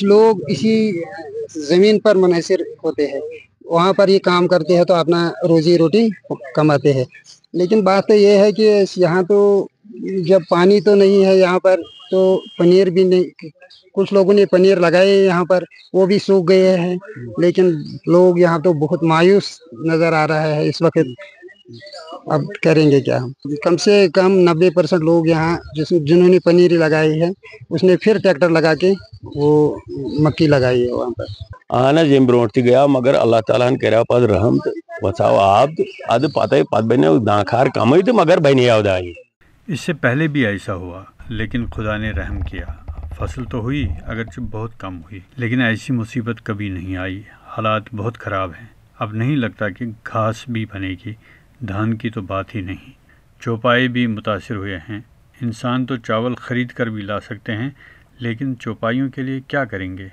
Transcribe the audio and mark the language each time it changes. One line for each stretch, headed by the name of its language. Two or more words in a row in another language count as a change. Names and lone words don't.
Urdu: لوگ اسی زمین پر منحصر ہوتے ہیں، وہاں پر یہ کام کرتے ہیں تو اپنا روزی روٹی کماتے ہیں، لیکن بات تو یہ ہے کہ یہاں تو جب پانی تو نہیں ہے یہاں پر تو پنیر بھی نہیں، کچھ لوگوں نے پنیر لگائے یہاں پر وہ بھی سوکھ گئے ہیں، لیکن لوگ یہاں تو بہت مایوس نظر آ رہا ہے اس وقت۔ اب کریں گے کیا ہم؟ کم سے کم 90% لوگ یہاں جنہوں نے پنیری لگائی ہے اس نے پھر ٹریکٹر لگا کے وہ مکی لگائی ہے وہاں پر۔
Kashmiri: اہن حظ یم برونٹ تہ گیا، مگر اللہ تعالیٰ ہن کریو پتہ رحم تو وژھاو آب تو اد پتہ بنیو دانکھار کمٕے تو مگر بنیو دانہِ۔
Urdu: اس سے پہلے بھی ایسا ہوا، لیکن خدا نے رحم کیا، فصل تو ہوئی اگرچہ بہت کم ہوئی، لیکن ایسی مصیبت کبھی نہیں آئی۔ حالات بہت خراب ہیں، اب نہیں لگتا کہ گھاس بھی بنے گی، دھان کی تو بات ہی نہیں۔ چوپائے بھی متاثر ہوئے ہیں۔ انسان تو چاول خرید کر بھی لا سکتے ہیں، لیکن چوپائیوں کے لیے کیا کریں گے؟